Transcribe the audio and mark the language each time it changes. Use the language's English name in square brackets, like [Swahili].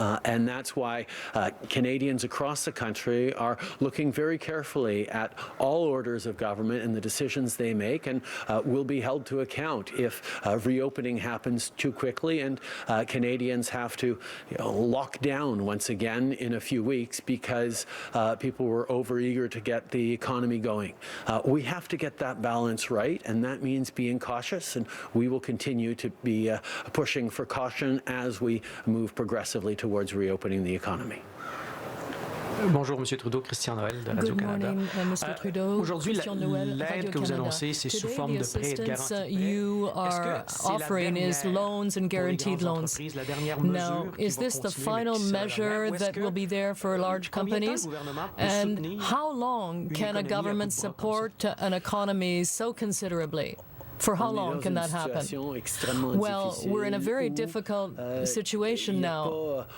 [English] And that's why Canadians across the country are looking very carefully at all orders of government and the decisions they make, and will be held to account if reopening happens too quickly and Canadians have to lock down once again in a few weeks because people were overeager to get the economy going. We have to get that balance right, and that means being cautious, and we will continue to be pushing for caution as we move progressively towards reopening the economy. [French] Bonjour, Monsieur Trudeau, Christian Noël de Radio-Canada. Aujourd'hui, l'aide que vous annoncez, c'est sous forme de prêts et de garanties. [English] You are offering is loans and guaranteed loans. Now, is this the final measure that will be there for large companies? And how long can a government support an economy so considerably? For how long can that happen? Well, we're in a very difficult situation now.